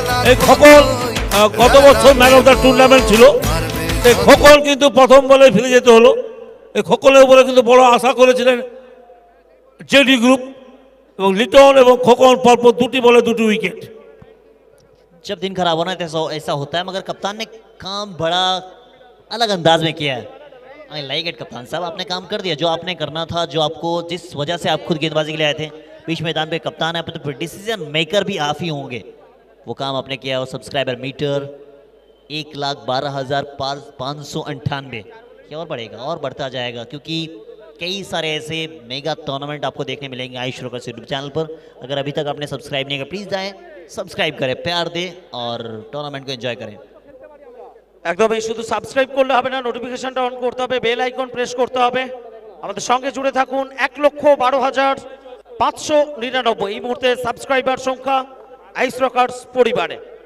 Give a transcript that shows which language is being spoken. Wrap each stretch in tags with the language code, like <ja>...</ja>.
<bn>এই খোকন গত বছর ম্যান অফ দ্য টুর্নামেন্ট ছিল, এই খোকন কিন্তু প্রথম বলে ফিরে যেতে হলো। এই খোকনের উপরে কিন্তু বড় আশা করেছিলেন জেডি গ্রুপ, এবং লিটন এবং খোকন পরপর দুটি বলে দুটি উইকেট।</bn> <hi>जब दिन खराब होना है तो ऐसा होता है, मगर कप्तान ने काम बड़ा अलग अंदाज में किया है।</hi> <en>I like it</en> <hi>कप्तान साहब, आपने काम कर दिया जो आपने करना था, जो आपको, जिस वजह से आप खुद गेंदबाजी के लिए आए थे। बीच मैदान पे कप्तान है तो फिर डिसीजन मेकर भी आप ही होंगे, वो काम आपने किया। और सब्सक्राइबर मीटर 1,12,598 क्या और बढ़ेगा और बढ़ता जाएगा, क्योंकि कई सारे ऐसे मेगा टूर्नामेंट आपको देखने मिलेंगे आयुष रोकर्स यूट्यूब चैनल पर। अगर अभी तक आपने सब्सक्राइब नहीं किया प्लीज़ जाएं, सब्सक्राइब करें, प्यार दें और टूर्नामेंट को एंजॉय करें।</hi> <bn>একদমই শুধু সাবস্ক্রাইব করলে হবে না, নোটিফিকেশনটা অন করতে হবে, বেল আইকন প্রেস করতে হবে। আমাদের সঙ্গে জুড়ে থাকুন। 1,12,599 এই মুহূর্তে সাবস্ক্রাইবার সংখ্যা আইস রকার্স পরিবারে।</bn>